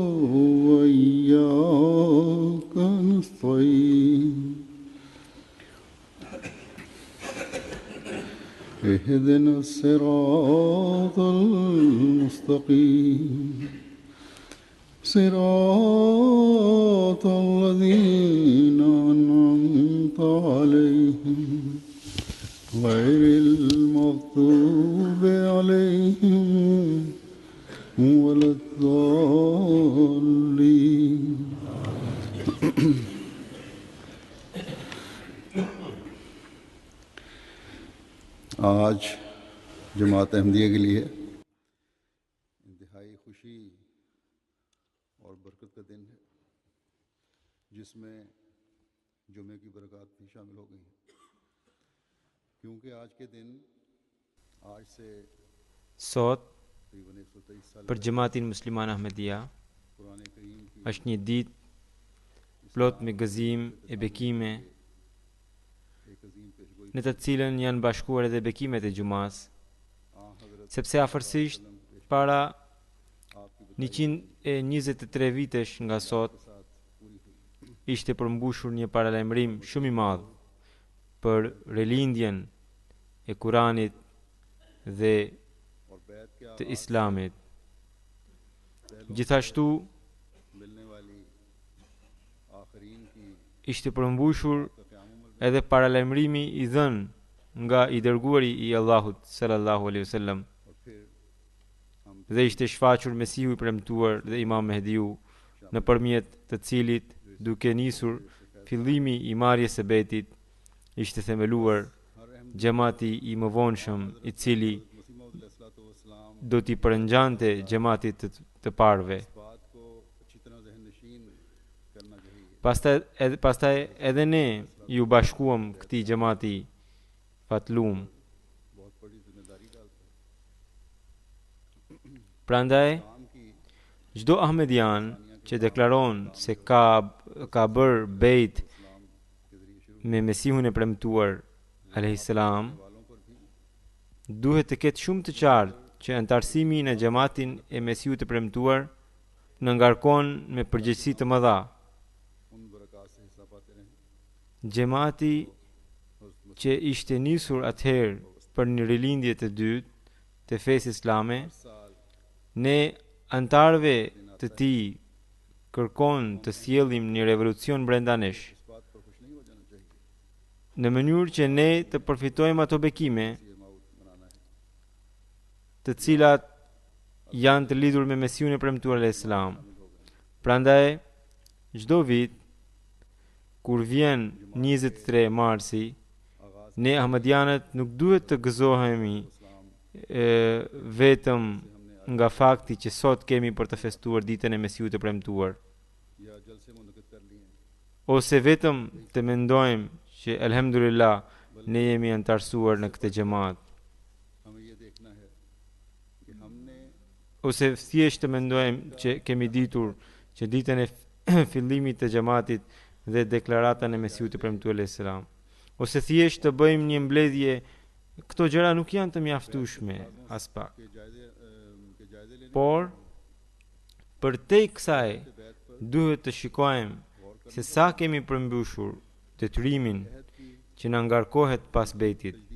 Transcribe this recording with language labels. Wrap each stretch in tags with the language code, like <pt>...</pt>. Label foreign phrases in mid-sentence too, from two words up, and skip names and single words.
<ar>وإياك نستعين اهدنا الصراط المستقيم صراط الذين أنعمت عليهم غير المغضوب عليهم ولا</ar> <ur>الضالين آج جماعت احمدیہ کے لیے انتہائی خوشی اور برکت کا دن ہے، جس میں جمعے کی برکت بھی شامل ہو گئی ہیں، کیونکہ آج کے دن آج سے</ur> <sq>Sot</sq> <ur>تقریباً 123 سال</ur> <sq>për Gjematin Musliman Ahmedia</sq> <ur>قرآن کریم کی</ur> <sq>është një ditë plot me gëzim e bekime,</sq> <ur>ایک عظیم پیشگوئی</ur> <sq>në të cilën janë bashkuar edhe bekimet e gjumas, sepse afërsisht para 123 vitesh nga sot ishte përmbushur një paralajmërim shumë i madh për rilindjen e Kuranit dhe</sq> <ur>اور بیعت کے</ur> <sq>të Islamit. Gjithashtu</sq> <ur>ملنے والی آخرین کی</ur> <sq>ishte përmbushur edhe paralajmërimi i dhënë nga i dërguari i Allahut</sq> <ar>صلى الله عليه وسلم,</ar> <ur>اور پھر ہم</ur> <sq>dhe ishte shfaqur Mesihu i premtuar dhe Imam Mehdiu, nëpërmjet të cilit, duke nisur fillimi i marrjes së betit, ishte themeluar xhamati i mëvonshëm, i cili</sq> <ar>वसलाम</ar> <sq>do t'i përngjante xhamatit të parëve.</sq> <ur>بات کو اچھی طرح ذہن نشین کرنا چاہیے.</ur> <sq>Pastaj edhe ne ju bashkuam këtij xhamati fatlum.</sq> <ur>بہت بڑی ذمہ داری ڈالتا ہے.</ur> <sq>Prandaj</sq> <ur>کام کی</ur> <sq>çdo ahmedian që deklaron se ka bërë bejt me Mesihun e premtuar</sq> <ar>عليه السلام,</ar> <sq>duhet të ketë shumë të qartë që antarësimi në xhamatin e Mesihut të premtuar në ngarkon me përgjegjësi të mëdha.</sq> <ur>ان برکات سے حصہ پاتے رہیں.</ur> <sq>Xhamati që ishte nisur atëherë për një rilindje të dytë të fesë islame, ne antarëve të tij kërkon të sjellim një revolucion brenda nesh,</sq> <ur>اس بات پر خوش نہیں ہو جانا چاہیے</ur> <sq>në mënyrë që ne të përfitojmë ato bekime</sq> <ur>یہ موت منانا ہے.</ur> <sq>të cilat janë të lidhur me Mesihun e premtuar</sq> <ar>عليه السلام.</ar> <sq>Prandaj çdo vit kur vjen 23 marsi, ne ahmedianët nuk duhet të gëzohemi vetëm nga fakti që sot kemi për të festuar ditën e Mesihut të premtuar,</sq> <ur>یا جلسے منعقد کر لیے ہیں.</ur> <sq>ose vetëm të mendojmë që elhamdulillah ne jemi antarësuar në këtë xhamat,</sq> <ur>ہمیں یہ دیکھنا ہے کہ ہم نے</ur> <sq>ose thjesht të mendojmë që kemi ditur që ditën e fillimit të xhamatit dhe deklaratën e Mesihut të premtuar</sq> <ar>عليه السلام,</ar> <sq>ose thjesht të bëjmë një mbledhje Këto gjëra nuk janë të mjaftueshme as pak. Por për te kësaj duhet të shikojmë se sa kemi përmbushur detyrimin që na ngarkohet pas bejtit.</sq>